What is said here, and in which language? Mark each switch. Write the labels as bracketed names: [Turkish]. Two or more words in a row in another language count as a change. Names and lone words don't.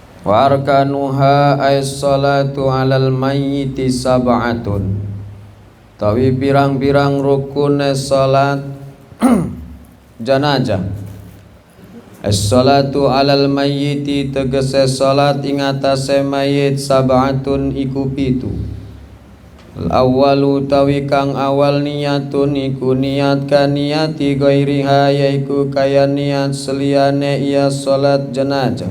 [Arabic] وأركانها الصلاة على الميت سبعة. [Javanese] Tawi pirang-pirang rukun salat janazah. [Arabic] الصلاة على الميت [Javanese] tegese salat ing atase mayit sab'atun iku pitu. Al-awwalu tawi kang awal niyatun iku niat [Arabic] كنية غيرها [Javanese] yaiku kaya niat seliyane iya salat jenazah.